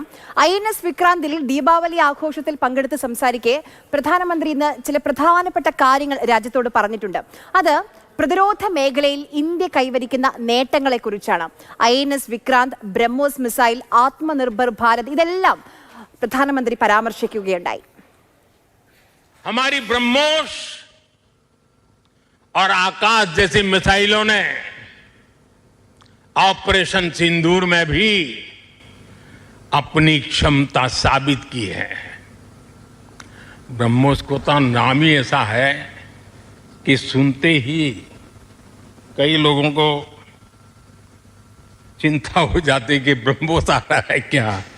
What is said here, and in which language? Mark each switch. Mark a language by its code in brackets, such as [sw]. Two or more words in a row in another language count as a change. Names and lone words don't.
[ml] INS വിക്രാന്തിൽ ദീപാവലി ആഘോഷത്തിൽ പങ്കെടുത്ത് സംസാരിക്കെ പ്രധാനമന്ത്രി ഇന്ന് ചില പ്രധാനപ്പെട്ട കാര്യങ്ങൾ രാജ്യത്തോട് പറഞ്ഞിട്ടുണ്ട്. അത് പ്രതിരോധ മേഖലയിൽ ഇന്ത്യ കൈവരിക്കുന്ന നേട്ടങ്ങളെക്കുറിച്ചാണ്. INS വിക്രാന്ത്, ബ്രഹ്മോസ് മിസൈൽ, ആത്മനിർഭർ ഭാരത് ഇതെല്ലാം പ്രധാനമന്ത്രി പരാമർശിക്കുകയുണ്ടായി. [hi] हमारी ब्रह्मोस और आकाश जैसी मिसाइलों ने ऑपरेशन सिंदूर में भी अपनी क्षमता साबित की है। ब्रह्मोस को तो नाम ही ऐसा है कि सुनते ही कई लोगों को चिंता हो जाती कि ब्रह्मोस आ रहा है क्या।